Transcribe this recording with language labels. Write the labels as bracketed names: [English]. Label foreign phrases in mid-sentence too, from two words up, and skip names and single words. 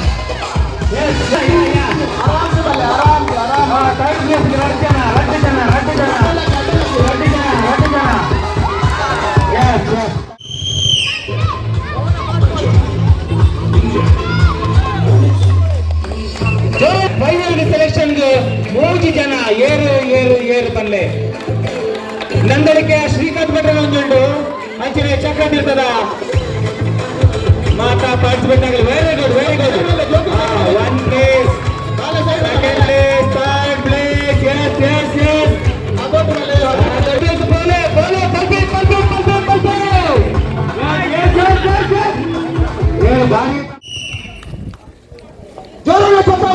[English] yes, third place [Kannada] ಎರಡು ಜನ. [English] yes, yes. final selection [Tulu] 3 ಜನ ಏರು ಬಲ್ಲೆ. ನಂದಳಿಕೆ ಶ್ರೀಕಾಂತ್ ಭಟ್ರ ಒಂದುಂಡು ಅಂಚನೆ ಚಕ್ರ ನಿಲ್ತದ ಮಾತಾ ಪಾರ್ಟಿಸಿಪೇಟ್ ಆಗಲಿ. [English] very good. one place, second place, third place. yes yes yes. [Kannada] ಜೋರಾದ ಚಪ್ಪಾಳೆ.